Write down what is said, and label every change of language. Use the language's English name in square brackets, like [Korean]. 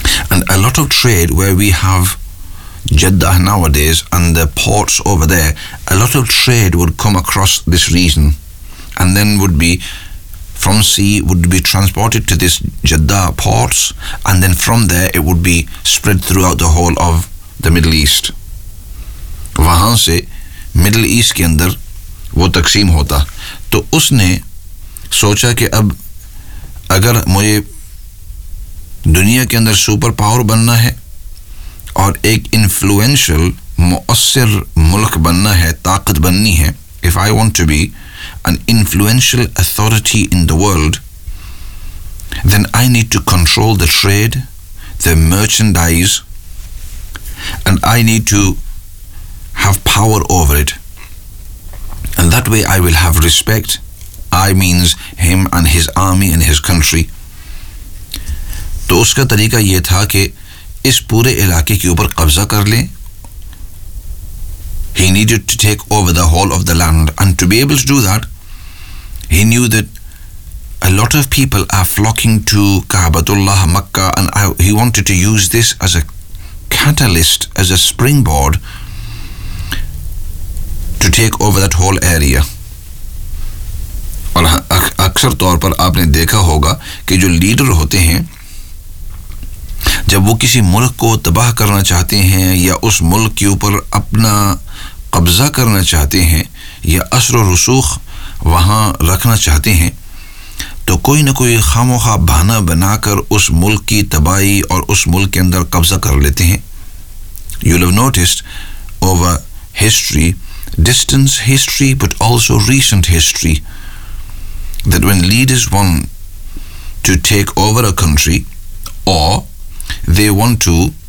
[English] And a lot of trade where we have Jeddah nowadays and the ports over there, a lot of trade would come across this region and then would be from sea, would be transported to this Jeddah ports, and then from there it would be spread throughout the whole of the Middle East. [Hindi] वहां से middle east के अंदर वो तकसीम होता. तो उसने सोचा कि अब अगर मुझे दुनिया के अंदर सुपर पावर बनना है और एक इन्फ्लुएंशियल मुअस्सर मुल्क बनना है, ताकत बननी है, [English] If I want to be an influential authority in the world, then I need to control the trade, the merchandise, and I need to have power over it, and that way I will have respect. I means him and his army and his country. [Hindi] तो उसका तरीका ये था कि इस पूरे इलाके के ऊपर कब्जा कर लें. [English] He needed to take over the whole of the land, and to be able to do that, he knew that a lot of people are flocking to Ka'batullah, Makkah, and he wanted to use this as a catalyst, as a springboard to take over that whole area. [Hindi] और अक्सर तौर पर आपने देखा होगा कि जो leader होते हैं, जब वो किसी मुल्क को तबाह करना चाहते हैं या उस मुल्क के ऊपर अपना कब्जा करना चाहते हैं या असर व रसूख वहाँ रखना चाहते हैं, तो कोई ना कोई खामोखा बहाना बनाकर उस मुल्क की तबाही और उस मुल्क के अंदर कब्जा कर लेते हैं. [English] You'll have noticed over history, distant history but also recent history, that when leaders want to take over a country or they want to